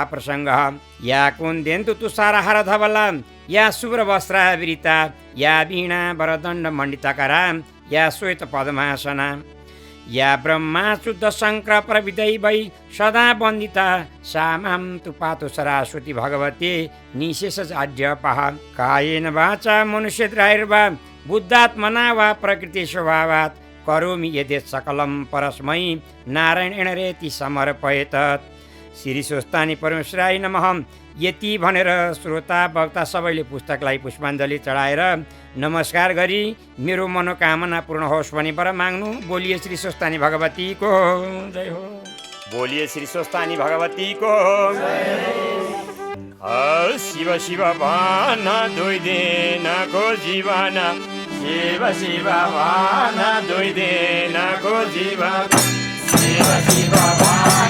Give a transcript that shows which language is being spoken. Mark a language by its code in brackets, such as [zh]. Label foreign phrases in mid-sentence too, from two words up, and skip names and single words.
[sa] प्रसङ्गः या कुन्देन्दु तुषारहार धवला या शुभ्रवस्त्रावृता या वीणा वरदण्ड मण्डिताकरा या श्वेत पद्मासना या ब्रह्माच्युत शङ्कर प्रविदैवै सदा वन्दिता सा मां तु पातु सरस्वती भगवती निशेषाढ्यपः कायेन वाचा मनुष्यद्रायर्वा बुद्धात्मना वा प्रकृति स्वभावात् करोमि यद्यत् सकलं परस्मै नारायण रेति समर्पयेत्। श्री स्वस्तानी परमेश्वराय नमः। [ne] यति भनेर श्रोता वक्ता सबैले पुस्तकलाई पुष्पाञ्जली चढाएर नमस्कार गरी मेरो मनोकामना पूर्ण होस् भनी वर माग्नु। बोलिए श्री स्वस्तानी भगवती को जय हो। बोलिए श्री स्वस्तानी भगवती को शिव शिव भान दुई दिनको जीवन शिव शिव भान दुई दिनको जीवन शिव शिव भान